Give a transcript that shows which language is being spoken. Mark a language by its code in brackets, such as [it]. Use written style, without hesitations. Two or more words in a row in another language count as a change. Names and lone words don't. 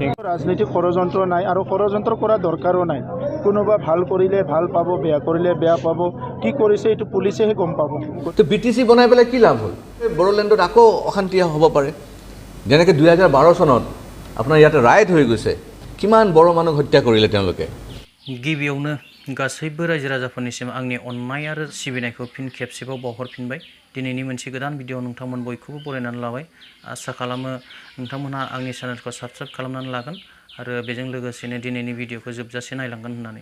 [as] ৰাজনীতি ষড়যন্ত্ৰ নাই আৰু ষড়যন্ত্ৰ কৰা দৰকাৰো নাই। কোনোবা ভাল কৰিলে ভাল পাব, বেয়া কৰিলে বেয়া পাব। কি কৰিছে এইটো পুলিচেহে গম পাব। তো বিটিচি বনাই পেলাই কি লাভ হ'ল? বড়োলেণ্ডত আকৌ অশান্তি হ'ব পাৰে। যেনেকৈ 2012 চনত আপোনাৰ ইয়াতে ৰাইট হৈ গৈছে, কিমান বড়ো মানুহ হত্যা কৰিলে তেওঁলোকে। [brx] गिबियावनो गासैबो रायजो राजाफोरनिसिम आंनि अननाय आरो सिबिनायखौ फिन खेबसेबाव बावहरफिनबाय। दिनैनि मोनसे गोदान भिडिअ नोंथांमोन बयखौबो बरायनानै लाबाय। आसा खालामो नोंथांमोनहा आंनि चेनेलखौ साबस्क्राइब खालामनानै लागोन आरो बेजों लोगोसेनो दिनैनि भिडिअखौ जोबजासे नायलांगोन होननानै।